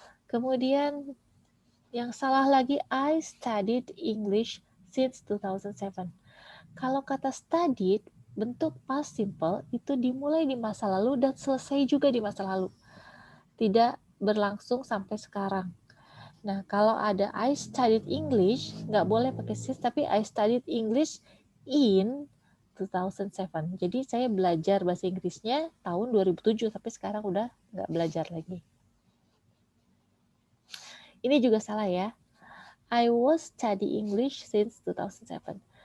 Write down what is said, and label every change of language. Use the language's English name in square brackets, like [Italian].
[Indonesian] Kemudian yang salah lagi, [English] I studied English since 2007. [Indonesian] Kalau kata studied, bentuk past simple itu dimulai di masa lalu dan selesai juga di masa lalu. Tidak berlangsung sampai sekarang. Nah, kalau ada [English] I studied English, [Indonesian] nggak boleh pakai since, tapi [English] I studied English in 2007. [Indonesian] Jadi saya belajar bahasa Inggrisnya tahun 2007, tapi sekarang udah nggak belajar lagi. Ini juga salah ya. [English] I was study English since 2007.